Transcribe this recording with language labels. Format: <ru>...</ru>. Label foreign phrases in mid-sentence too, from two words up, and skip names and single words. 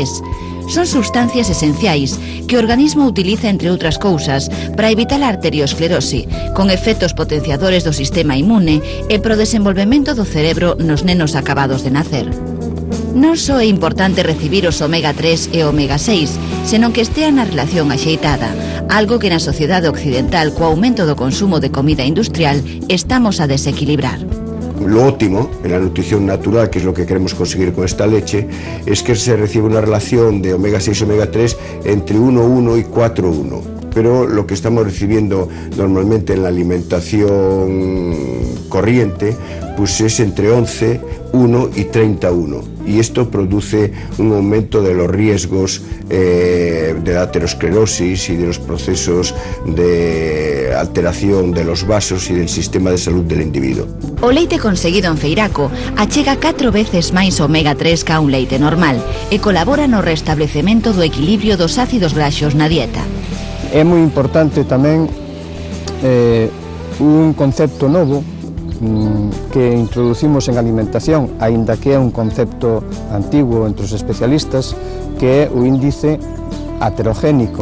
<gl>Son sustancias esenciais que o organismo utiliza, entre outras cousas, para evitar a arteriosclerose, con efectos potenciadores do sistema inmune e pro desenvolvemento do cerebro nos nenos acabados de nacer. Non só é importante recibir os omega 3 e omega 6, senón que estean na relación axeitada, algo que na sociedade occidental, co aumento do consumo de comida industrial, estamos a desequilibrar.</gl> <es>Lo óptimo en la nutrición natural, que es lo que queremos conseguir con esta leche, es que se reciba una relación de omega 6 y omega 3 entre 1,1 y 4,1. Pero lo que estamos recibiendo normalmente en la alimentación corriente pues es entre 11, 1 y 31. Y esto produce un aumento de los riesgos de la aterosclerosis y de los procesos de alteración de los vasos y del sistema de salud del individuo.</es> <gl>O leite conseguido en Feiraco achega 4 veces máis omega 3 que a un leite normal e colabora no restablecemento do equilibrio dos ácidos graxos na dieta. É moi importante tamén un concepto novo que introducimos en alimentación, aínda que é un concepto antigo entre os especialistas, que é o índice aterogénico.</gl>